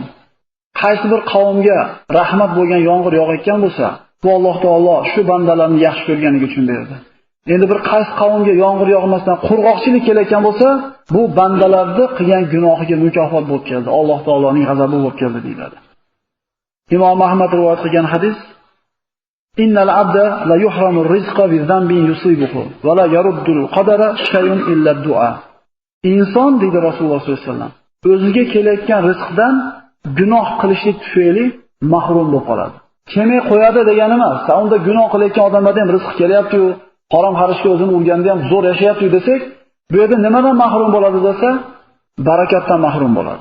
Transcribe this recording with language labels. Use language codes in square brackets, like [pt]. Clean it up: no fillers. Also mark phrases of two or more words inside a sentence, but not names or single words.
[uz] Qaysi bir qavmga rahmat bo'lgan yomg'ir yog'ayotgan bo'lsa, bu Alloh taolo shu bandalarni yaxshi ko'rganligi uchun berdi. Endi bir qaysi qavmga yomg'ir yog'masdan qurg'oqchilik kelayotgan bo'lsa, bu bandalarni qilgan gunohiga mukofot bo'lib keldi. Alloh taoloning g'azabi bo'lib keldi deyiladi. Imom Ahmad rivoyat qilgan hadis: [ar] "إن العبد ليحرم الرزق بذنب يصيبه ولا يرد القدر شيء إلا الدعاء." [uz] Inson deydi Rasululloh [ar] صلى الله عليه وسلم, [uz] o'ziga kelayotgan rizqdan gunoh qilishlik tufayli mahrum bo'lib qoladi. Kelmay qo'yadi degani emas. Unda gunoh qilayotgan odamlarga ham rizq kelyapti-yu, harom xarishga o'zini urganda ham zo'r yashayapti desak, bu yerda nimadan mahrum bo'ladi desa, barakatdan mahrum bo'ladi.